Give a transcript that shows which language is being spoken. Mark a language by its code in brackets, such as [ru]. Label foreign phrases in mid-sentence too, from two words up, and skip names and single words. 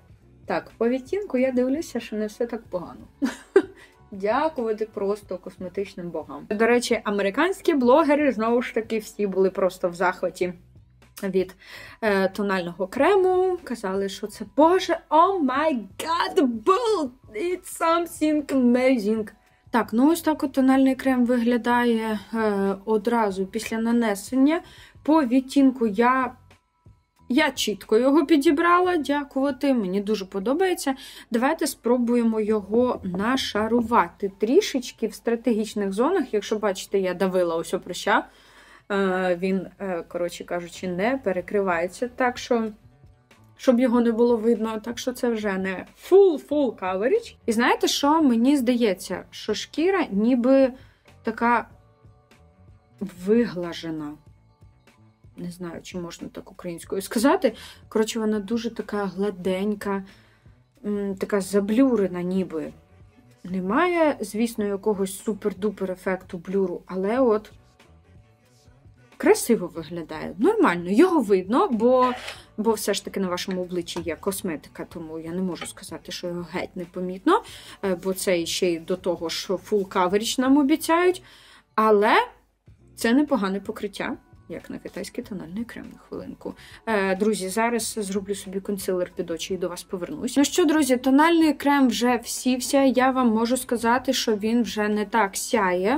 [uk] Так, по відтінку я дивлюся, що не все так погано. Дякувати просто косметичним богам. До речі, американські блогери, знову ж таки, всі були просто в захваті від тонального крему. Казали, що це, боже, [en] oh my god, it's something amazing. [uk] Так, ось так от тональний крем виглядає одразу після нанесення. По відтінку я чітко його підібрала, дякувати, мені дуже подобається. Давайте спробуємо його нашарувати трішечки в стратегічних зонах. Якщо бачите, я давила ось прища, він, коротше кажучи, не перекривається, так що, щоб його не було видно, так що це вже не [en] full coverage. [uk] І знаєте що? Мені здається, що шкіра ніби така виглажена. Не знаю, чи можна так українською сказати. Коротше, вона дуже така гладенька, така заблюрена ніби. Немає, звісно, якогось супер-дупер ефекту блюру, але от красиво виглядає. Нормально, його видно, бо все ж таки на вашому обличчі є косметика, тому я не можу сказати, що його геть непомітно, бо це ще й до того ж [en] full coverage [uk] нам обіцяють. Але це непогане покриття, як на китайський тональний крем, на хвилинку. Друзі, зараз зроблю собі консилер під очі і до вас повернусь. Ну що, друзі, тональний крем вже всівся. Я вам можу сказати, що він вже не так сяє.